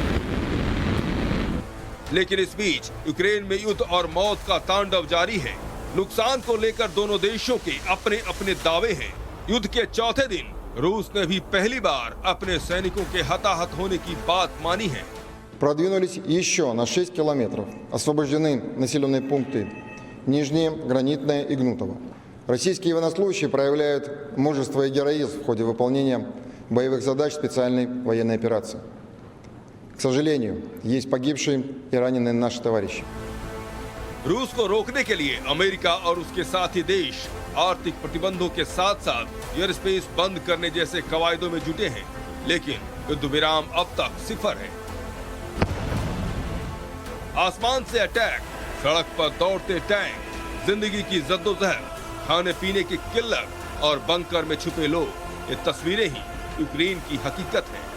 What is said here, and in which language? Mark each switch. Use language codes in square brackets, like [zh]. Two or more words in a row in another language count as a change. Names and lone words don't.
[hi] लेकिन इस बीच यूक्रेन में युद्ध और मौत का तांडव जारी है। नुकसान को लेकर दोनों देशों के अपने अपने दावे हैं। युद्ध के चौथे दिन रूस ने भी पहली बार अपने सैनिकों के हताहत होने की बात मानी है। [ru] Продвинулись еще на 6 километров. Освобождены населенные пункты Нижнее, Гранитное и Гнутово. Российские военнослужащие проявляют мужество и героизм в ходе выполнения боевых задач специальной военной операции. К сожалению, есть погибшие и раненые наши товарищи. [hi] रूस को रोकने के लिए अमेरिका और उसके साथी देश आर्थिक प्रतिबंधों के साथ साथ [en] air space [hi] बंद करने जैसे कवायदों में जुटे हैं, लेकिन युद्ध विराम अब तक सिफर है। आसमान से अटैक, सड़क पर दौड़ते टैंक, जिंदगी की जद्दोजहद, खाने पीने की किल्लत और बंकर में छुपे लोग, ये तस्वीरें ही यूक्रेन की हकीकत है।